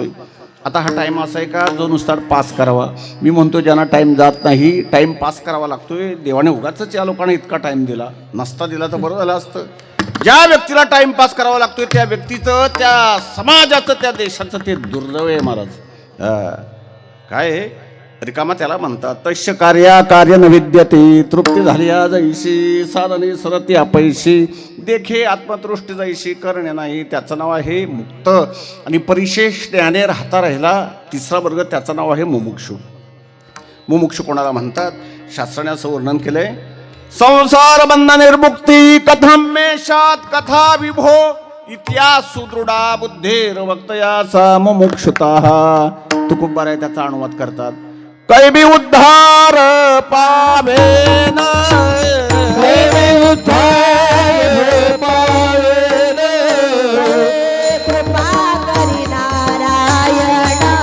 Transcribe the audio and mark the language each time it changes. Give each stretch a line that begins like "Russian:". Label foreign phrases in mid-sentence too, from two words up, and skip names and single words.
Marathi: आता हा टाइम असा आहे का जो नुसता पास करावा? मी म्हणतो, ज्यांना टाइम जात नाही,
English: time pass
Marathi: करावा लागतोय. देवाने उगाच या लोकांना इतका टाइम दिला, नसता दिला तर बरं झालं असतं. ज्या व्यक्तीला
English: time pass
Marathi: करावा लागतोय त्या व्यक्तीचं, त्या समाजाचं, त्या देशाचं ते दुर्दैव आहे महाराज. काय आहे? रिकामा त्याला म्हणतात.
Sanskrit: तस्य कार्या कार्य न विद्यते,
Marathi: तृप्ती झाली जैशी, साधने सरती अपैशी, देखे आत्मतृष्टी जैशी, करणे नाही. त्याचं नाव आहे मुक्त. आणि परिशेष ज्ञाने राहता राहिला 3रा वर्ग, त्याचं नाव आहे मुमुक्षु. मुमुक्षु कोणाला म्हणतात? शास्त्राने असं वर्णन केलंय,
Sanskrit: संसार बंध निर्मुक्ती कथम मेषात कथा विभो, इतिहास सुदृढा बुद्धेर वक्तयाचा मुमुक्षुताः.
Marathi: तुकोबार आहे त्याचा अनुवाद करतात, कैबी उद्धार पावेन, कैबी उद्धार पावेन, कृपा करी नारायण,